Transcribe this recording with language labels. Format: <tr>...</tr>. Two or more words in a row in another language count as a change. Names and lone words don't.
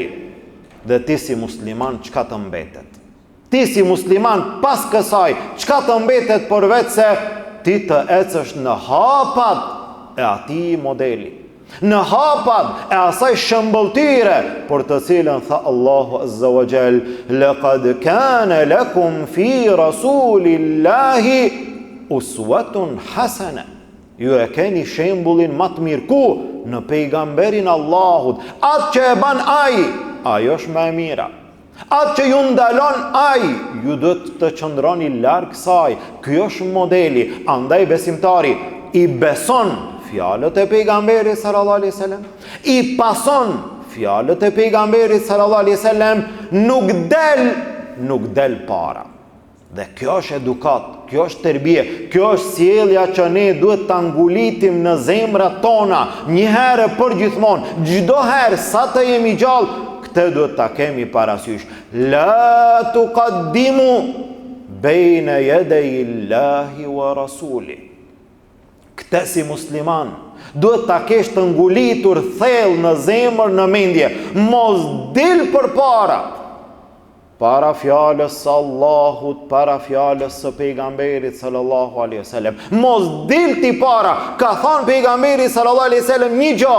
<sq>Dhe ti si musliman çka të mbetet? Ti si musliman pas kësaj çka të mbetet përveç se ti të ecësh në hapat e atij modeli. Në hapat e asaj shëmbëltyre për të cilën tha Allahu</sq> <ar>عز وجل, لقد كان لكم في رسول الله أسوة حسنة.</ar> <sq>Ju e keni shembullin më të mirë ku? Në pejgamberin Allahut. Atë që e ban ai, ajo është më e mira. Atë që ju ndalon ai, ju do të qëndroni larg saj. Ky është modeli. Andaj besimtari i beson fjalët e pejgamberit</sq> <ar>صلى الله عليه وسلم,</ar> <sq>i pason fjalët e pejgamberit</sq> <ar>صلى الله عليه وسلم,</ar> <sq>nuk del para. Dhe kjo është edukat, kjo është tërbije, kjo është sjellja që ne duhet ta ngulitim në zemrat tona, një herë për gjithmonë, çdo herë sa të jemi gjallë, këtë duhet ta kemi parasysh.</sq> <ar>لا تقدموا بين يدي الله ورسول.</ar> <sq>Këtë si musliman duhet ta kesh të ngulitur thellë në zemër, në mendje, mos dil përpara. Para fjalës së Allahut, para fjalës së pejgamberit</sq> <ar>صلى الله عليه وسلم.</ar> <sq>Mos dil ti para, ka thënë pejgamberi</sq> <ar>صلى الله عليه وسلم</ar> <sq>një gjë.</sq>